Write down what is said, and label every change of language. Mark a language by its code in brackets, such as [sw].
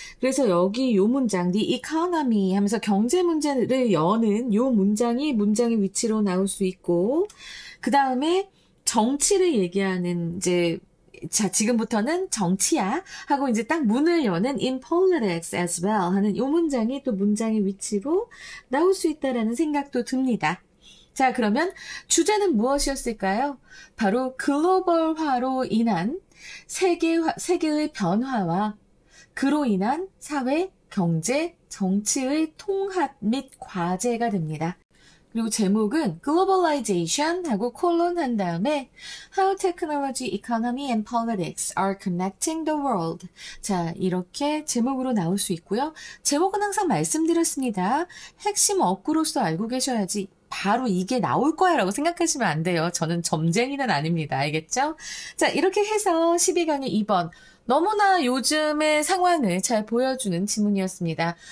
[ko] 그래서 여기 요 문장 the economy 하면서 경제 문제를 여는 요 문장이 문장의 위치로 나올 수 있고 그 다음에 정치를 얘기하는 이제 자, 지금부터는 정치야 하고 이제 딱 문을 여는 [en] in politics as well [ko] 하는 요 문장이 또 문장의 위치로 나올 수 있다라는 생각도 듭니다. 자, 그러면 주제는 무엇이었을까요? 바로 글로벌화로 인한 세계의 변화와 그로 인한 사회, 경제, 정치의 통합 및 과제가 됩니다. 그리고 제목은 [en] globalization [ko] 하고 콜론 한 다음에 [en] how technology, economy and politics are connecting the world. [ko] 자, 이렇게 제목으로 나올 수 있고요. 제목은 항상 말씀드렸습니다. 핵심 어구로서 알고 계셔야지 바로 이게 나올 거야 라고 생각하시면 안 돼요. 저는 점쟁이는 아닙니다. 알겠죠? 자, 이렇게 해서 12강의 2번 너무나 요즘의 상황을 잘 보여주는 지문이었습니다.